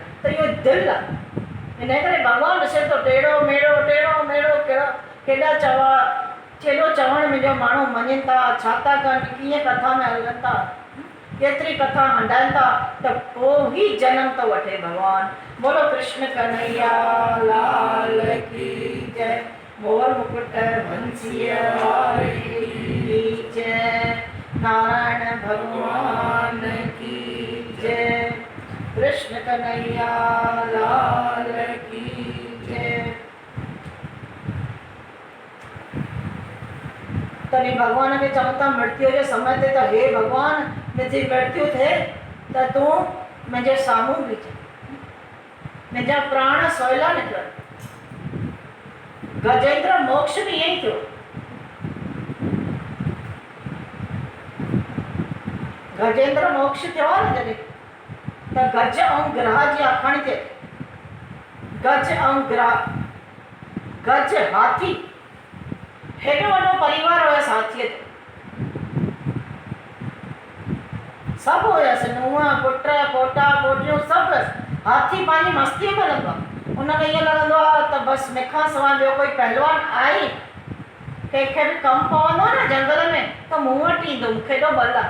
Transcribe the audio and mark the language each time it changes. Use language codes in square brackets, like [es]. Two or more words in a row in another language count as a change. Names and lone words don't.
[sd] त इहो दिलि आहे। इन करे भॻवानु ॾिसे थो टेढ़ो मेढ़ो केॾा चवा केॾो चवणु मुंहिंजो माण्हू मञनि था, छा था कनि, कीअं कथा में हलनि था, केतिरी कथा हंडाइनि था, त पोइ ई जनम थो वठे भॻवानु। [hi] बोलो कृष्ण कन्हैया लाल की जय। मोर मुकुट बंसीअ वारे की जय। नारायण भगवान की जय। कृष्ण कन्हैया लाल की जय। [sd] तॾहिं भॻवान खे चवनि था मृत्यु जे समय ते त हे भॻवान मुंहिंजी मृत्यु थिए त तूं मुंहिंजे साम्हूं बीह, मुंहिंजा प्राण सवला निकिरनि। गजेंद्र मोक्ष [hi] भी यही [sd] थियो। गजेंद्र मोक्ष थियो आहे न जॾहिं, त गज ऐं ग्रह जी आखाणी थिए। गज ऐं ग्रह, गज हाथी, हेॾो वॾो परिवार हुयसि हाथीअ जो, सभु हुयसि, नुंहुं पुट पोटा पोटियूं सभु हुयसि। हाथी पंहिंजी मस्तीअ में हलंदो आहे, उनखे ईअं लॻंदो आहे त बसि मूंखां सवाइ ॿियो कोई पहलवान आहे, कंहिंखे बि कमु पवंदो आहे न जंगल में त मूं वटि ईंदो, मूंखे एॾो बल आहे।